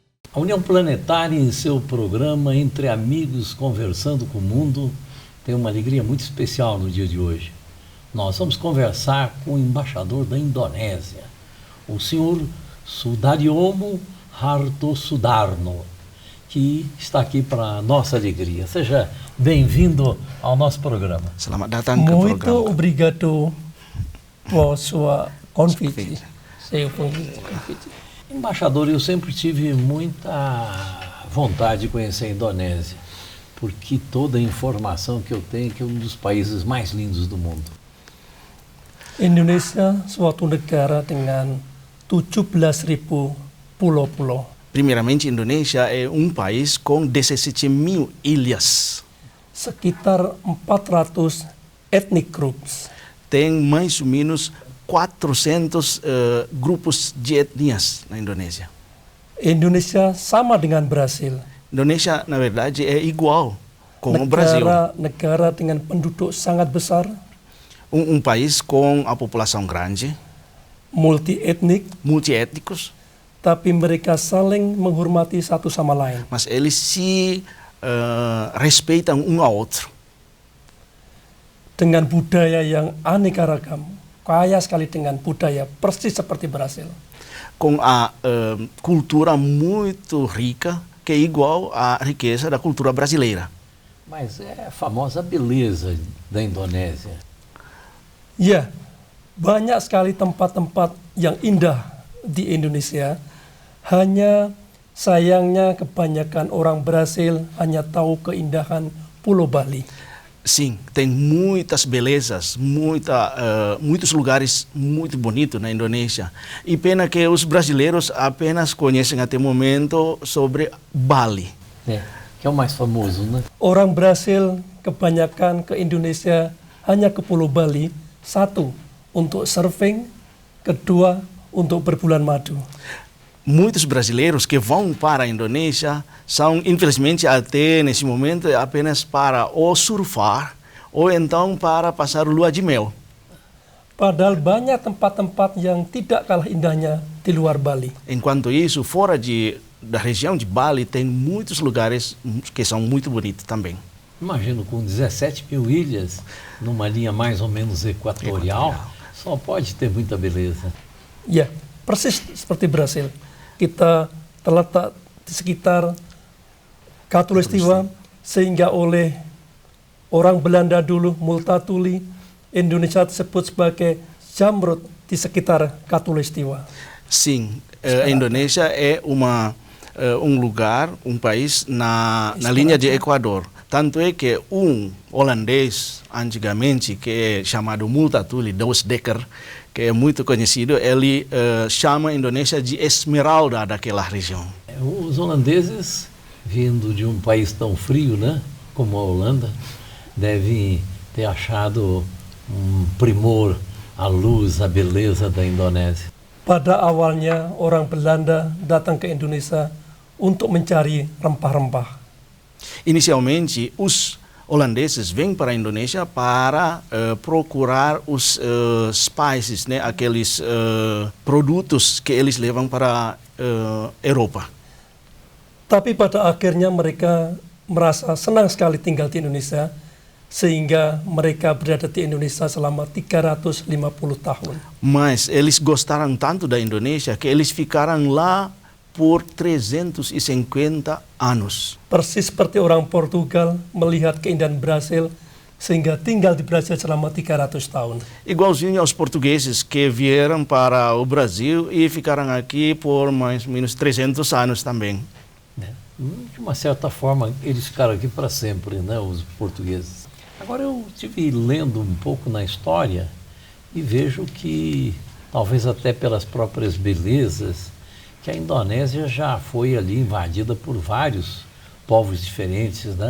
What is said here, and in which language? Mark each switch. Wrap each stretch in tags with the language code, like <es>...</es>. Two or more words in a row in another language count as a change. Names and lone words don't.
<pt>A União Planetária, em seu programa Entre Amigos Conversando com o Mundo, tem uma alegria muito especial no dia de hoje. Nós vamos conversar com o embaixador da Indonésia, o senhor Sudaryomo Hartosudarno, que está aqui para nossa alegria. Seja bem-vindo ao nosso programa.</pt> <id>Selamat datang ke</id> <pt>Muito</pt> <id>program.</id> <pt>obrigado por sua convite. Seu convite. Embaixador, eu sempre tive muita vontade de conhecer a Indonésia, porque toda a informação que eu tenho é que é um dos países mais lindos do mundo.</pt> <id>Indonesia suatu negara dengan 17.000 pulau-pulau.</id> <pt>Primeiramente, Indonésia é um país com 17.000 ilhas.</pt> <id>Sekitar 400</id> <en>ethnic groups.</en> <pt>Tem mais ou menos 400 grupos de etnias na Indonésia.</pt> <id>Indonesia sama dengan Brasil.</id> <pt>Indonésia, na verdade, é igual com o Brasil.</pt> <id>Negara dengan penduduk sangat besar,</id> <pt>Um país com a população grande,</pt> <id>multi-etnik,</id> <pt>multiétnicos,</pt> <id>tapi mereka saling menghormati satu sama lain.</id> <pt>mas eles se respeitam um ao outro.</pt> <id>Dengan budaya yang aneka ragam, kaya sekali dengan budaya, persis seperti Brasil.</id> <pt>Com a cultura muito rica, que é igual à riqueza da cultura brasileira. Mas é a famosa beleza da Indonésia.</pt> <id>Ya, banyak sekali tempat-tempat yang indah di Indonesia. Hanya sayangnya kebanyakan orang Brasil hanya tahu keindahan Pulau Bali.</id> <pt>Sim, tem muitas belezas, muitos lugares muito bonitos na Indonésia. E pena que os brasileiros apenas conhecem até o momento sobre Bali. É, que é o mais famoso, né?</pt> <id>Orang Brasil kebanyakan ke Indonesia hanya ke Pulau Bali. Satu, untuk surfing. Kedua, untuk berbulan madu.</id> <pt>Muitos brasileiros que vão para a Indonésia são, infelizmente, até nesse momento, apenas para ou surfar ou então para passar lua de mel.</pt> <id>Padahal banyak tempat-tempat yang tidak kalah indahnya di luar Bali.</id> <pt>Enquanto isso, fora da região de Bali, tem muitos lugares que são muito bonitos também. Imagino, com 17.000 ilhas, numa linha mais ou menos equatorial, só pode ter muita beleza.</pt> <id>Ya, persis seperti Brasil. Kita terletak di sekitar Katulistiwa, sehingga oleh orang Belanda dulu, Multatuli, Indonesia disebut sebagai Zamrud di sekitar Katulistiwa.</id> <pt>Sim, a Indonésia é lugar, país na linha de Equador. Tanto é que holandês, antigamente, que é chamado Multatuli, Dos Dekker, que é muito conhecido, ele chama a Indonésia de Esmeralda daquela região. Os holandeses, vindo de um país tão frio, né, como a Holanda, devem ter achado um primor a luz, a beleza da Indonésia.</pt> <id>Pada awalnya orang Belanda datang ke Indonesia untuk mencari rempah-rempah.</id> <pt>Inicialmente, os holandeses vêm para a Indonésia para procurar os spices, né, aqueles produtos que eles levam para a Europa.</pt> <id>Tapi pada akhirnya mereka merasa senang sekali tinggal di Indonesia, sehingga mereka berada di Indonesia selama 350 tahun.</id> <pt>Mas eles gostaram tanto da Indonésia que eles ficaram lá por 350 anos.</pt> <id>Persis seperti orang Portugal melihat keindahan Brasil, sehingga tinggal di Brasil selama 300 tahun.</id> <pt>Igualzinho aos portugueses que vieram para o Brasil e ficaram aqui por mais ou menos 300 anos também. De uma certa forma, eles ficaram aqui para sempre, né, os portugueses. Agora, eu estive lendo um pouco na história e vejo que, talvez até pelas próprias belezas, que a Indonésia já foi ali invadida por vários povos diferentes, né?</pt>